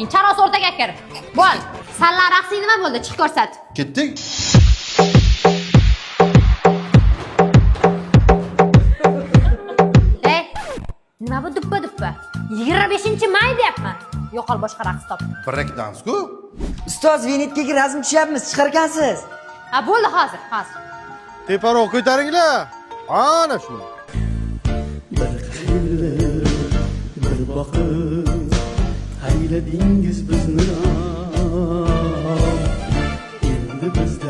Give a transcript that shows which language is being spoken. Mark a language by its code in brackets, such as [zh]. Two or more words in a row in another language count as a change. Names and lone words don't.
[uz] Charos o'rtaga kir. Bo'l. Sanlar raqsing nima bo'ldi? Chiq ko'rsat. Ketdik. Nima bu duppa? 25-may deyapman. Yo'qol boshqa raqs top. [en] Break dance- [uz] ku. Ustoz, Venetkaga razm tushyapmiz, chiqarkansiz. Ha, bo'ldi hozir. Teparoq ko'taringlar. Ana shu. Bir boqib hayladingiz bizni endi bizda